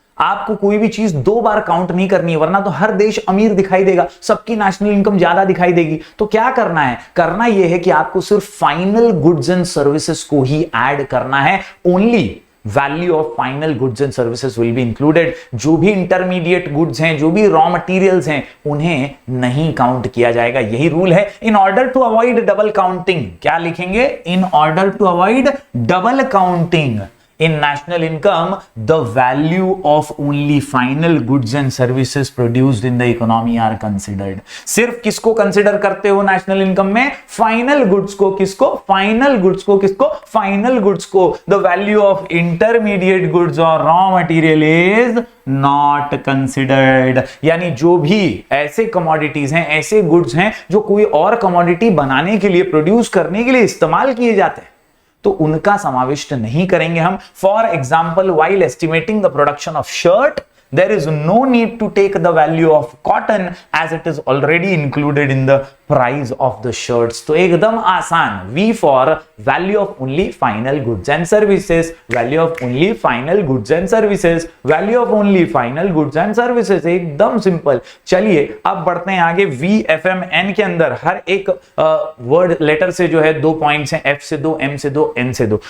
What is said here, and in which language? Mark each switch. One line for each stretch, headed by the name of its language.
Hindi: आपको कोई भी चीज 2 बार काउंट नहीं करनी है, वरना तो हर देश अमीर दिखाई देगा, सबकी नेशनल इनकम ज्यादा दिखाई देगी। तो क्या करना है, करना यह है कि आपको सिर्फ फाइनल गुड्स एंड सर्विसेज को ही ऐड करना है।
English: Only value of final goods and services will be included.
Hindi: जो भी इंटरमीडिएट गुड्स हैं, जो भी रॉ मटेरियल्स हैं, उन्हें नहीं काउंट किया जाएगा। यही रूल है।
English: in order to avoid double counting,
Hindi: क्या लिखेंगे,
English: In order to avoid double counting in national income, the value of only final goods and services produced in the economy are considered।
Hindi: सिर्फ किसको consider करते हो national income में, final goods को। किसको, final goods को।
English: किसको, final goods को। The value of intermediate goods और raw material is not considered.
Hindi: यानी जो भी ऐसे कमोडिटीज हैं, ऐसे गुड्स हैं जो कोई और कमोडिटी बनाने के लिए, प्रोड्यूस करने के लिए इस्तेमाल किए जाते हैं, तो उनका समाविष्ट नहीं करेंगे हम।
English: For example, while estimating the production of shirt, there is no need to take the value of cotton as it is already included in the price of the shirts.
Hindi: तो एकदम आसान,
English: V for value of only final goods and services, value of only final goods and services, value of only final goods and services,
Hindi: एकदम simple. चलिए अब बढ़ते हैं आगे। VFMN के अंदर हर एक वर्ड लेटर से जो है 2 पॉइंट्स हैं, F से 2, M से 2, N से 2।